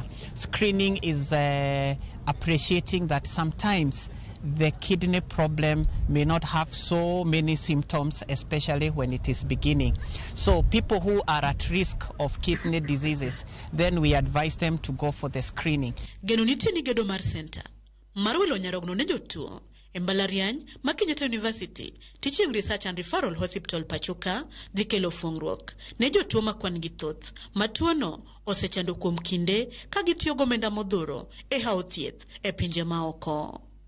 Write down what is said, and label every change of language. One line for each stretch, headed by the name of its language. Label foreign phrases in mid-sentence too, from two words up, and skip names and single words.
English: Screening is appreciating that sometimes the kidney problem may not have so many symptoms, especially when it is beginning. So people who are at risk of kidney diseases, then we advise them to go for the screening.
Luo (Kenya and Tanzania): Genuniti ni gedo mar center marwilo nyarogno ne jotuo mbalariany ma Kenyatta University Teaching Research and Referral Hospital pachoka dhikelo fungruok ne jotuo makwan gi thoth matuono osechando kuom kinde ka gitiyo gomenda modhuro e hao thieth e pinje maoko.